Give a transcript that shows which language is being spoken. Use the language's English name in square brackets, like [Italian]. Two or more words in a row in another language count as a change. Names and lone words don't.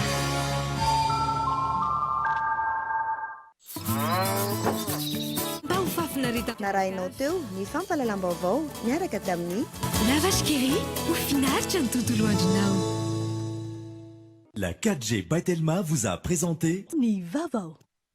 [Malagasy] Mba ho fafinarita narahinao teo ny fampalalam-baovao miaraka tamin'ny La Vache qui rit ho finaritra ny tontolo andronao. [French] La 4G by Telma vous a présenté [Malagasy] Ni Vavao.